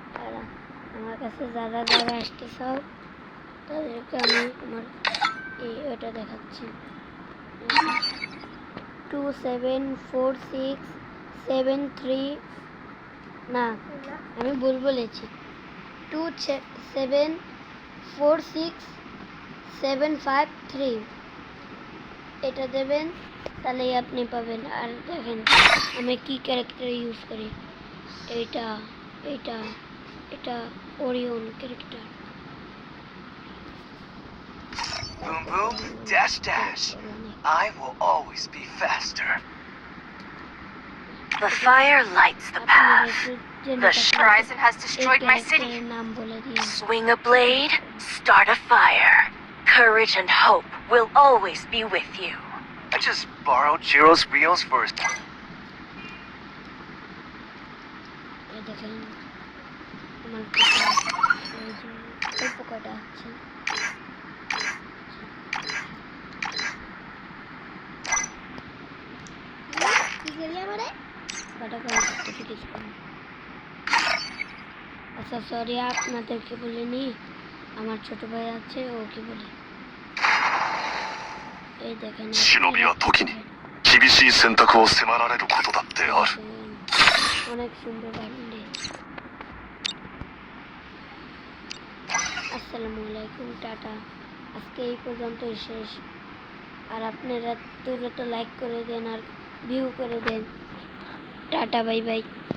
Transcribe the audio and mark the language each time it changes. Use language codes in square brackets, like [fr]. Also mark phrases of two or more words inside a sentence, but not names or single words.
[bn] যারা আমার কাছে যারা যারা আসতে চাও তাদেরকে আমি আমার ওটা দেখাচ্ছি 274673 না আমি ভুল বলেছি 274673 এটা দেবেন তাহলেই আপনি পাবেন। আর দেখেন আমি কি ক্যারেক্টার ইউজ করি, এটা এটা এটা ওরিয়ন ক্যারেক্টার। [en] Boom boom, dash dash. I will always be faster. The fire lights the path. The Horizon has destroyed my city. Swing a blade, start a fire. Courage and hope will always be with you. I just borrowed Jiro's Rio's first. [bn] দেখেন আমার পোকাটা আছে আচ্ছা সরি আপনাদেরকে বলিনি, আমার ছোট ভাই আছে ওকে বলি। এই দেখেন [ja] 忍びは時に厳しい選択を迫られることだってある。 [bn] অনেক সুন্দর বান্ডে। [ar] السلام عليكم, [bn] টাটা। আজকে এই পর্যন্তই শেষ। আর আপনারা দ্রুত লাইক করে দেন আর ভিউ করে দেন। [en] Tata, bye bye.